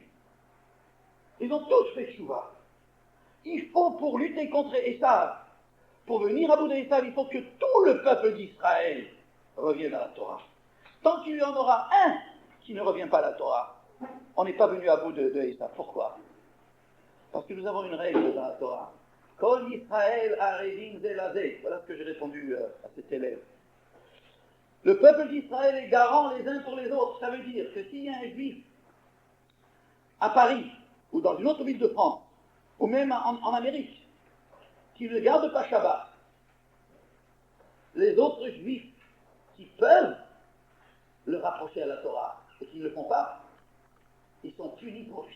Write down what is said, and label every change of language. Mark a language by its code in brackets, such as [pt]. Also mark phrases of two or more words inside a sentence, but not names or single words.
[fr] Ils ont tous fait tchouva. Il faut, pour lutter contre Esav, pour venir à bout d'Esav, il faut que tout le peuple d'Israël revienne à la Torah. Tant qu'il y en aura un qui ne revient pas à la Torah, on n'est pas venu à bout de Esav. Pourquoi? Parce que nous avons une règle dans la Torah. [he] כל ישראל ערבים זה לזה. [fr] Voilà ce que j'ai répondu à cet élève. Le peuple d'Israël est garant les uns pour les autres. Ça veut dire que s'il y a un juif à Paris, ou dans une autre ville de France, ou même en Amérique, qui ne garde pas Shabbat, les autres juifs font pas, ils sont punis pour lui.